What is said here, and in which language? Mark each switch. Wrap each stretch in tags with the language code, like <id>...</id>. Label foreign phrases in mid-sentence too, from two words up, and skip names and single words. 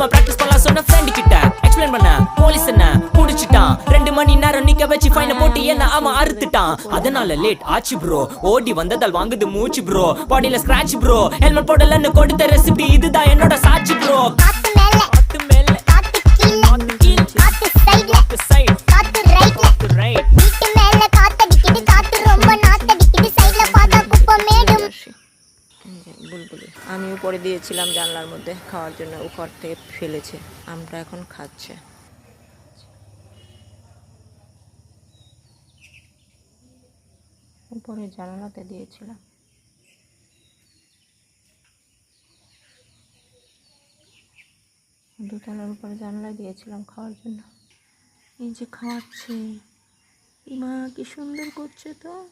<ta>பிராக்டிஸ் பண்ணலாம் சொன்ன ஃப்ரெண்ட் கிட்ட எக்ஸ்பிளைன் பண்ண போலீஸ் என்ன புடிச்சிட்டான் 2 மணி நேரம் நிக்க வச்சு ஃபைனை போட்டு என்ன அவன் அறுத்துட்டான் அதனால லேட் ஆச்சு ப்ரோ ஓடி வந்ததால் வாங்குது மூச்சு ப்ரோ பாடியில ஸ்கிராட்ச் ப்ரோ ஹெல்மெட் போடலன்னு கொடுத்த ரெசிபி இதுதான் என்னோட சாட்சி ப்ரோ காத்து மேல காத்து கீழ காத்து சைடுல காத்து ரைட்ல வீட்டு மேல காத்தடிக்குது காத்து ரொம்ப நாத்தடிக்குது சைடுல பார்த்தா குப்பை மேடும்</ta> <bn>বুলবুলি আমিও পরে দিয়েছিলাম জানলার মধ্যে খাওয়ার জন্য উপর থেকে ফেলেছে আমটা এখন খাচ্ছে উপরে জানালাতে দিয়েছিলাম দোতলার উপরে জানলায় দিয়েছিলাম খাওয়ার জন্য এই যে খাওয়াচ্ছে মা কি সুন্দর করছে তো</bn>